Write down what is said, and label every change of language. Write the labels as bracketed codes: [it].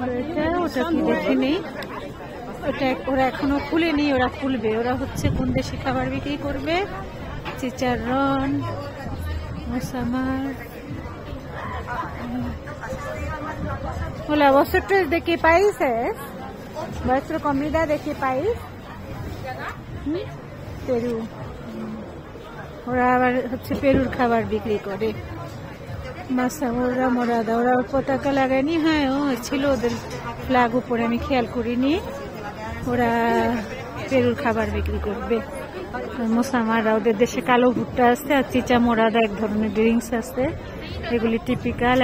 [bn] এটা ওটা কি দেখিনি, ওটা ওরা এখনো খুলেনি, ওরা খুলবে। ওরা হচ্ছে কোন দেশি খাবার বিক্রি করবে, চিচারন, মোসামার। [es] Hola, ¿vosotros de qué país es? ¿Vuestra comida de qué país? [bn] Peru. ওরা আবার হচ্ছে পেরুর খাবার বিক্রি করে। মাসামুরা মোরাদা, ওরা পতাকা লাগায়নি। হ্যাঁ, ও ছিল ওদের ফ্ল্যাগ উপরে, আমি খেয়াল করিনি। ওরা পেরুর খাবার বিক্রি করবে। মোসামারা, ওদের দেশে কালো ভুট্টা আছে, আর চিচা মোরাদা এক ধরনের ড্রিঙ্কস আছে, এগুলি টিপিক্যাল।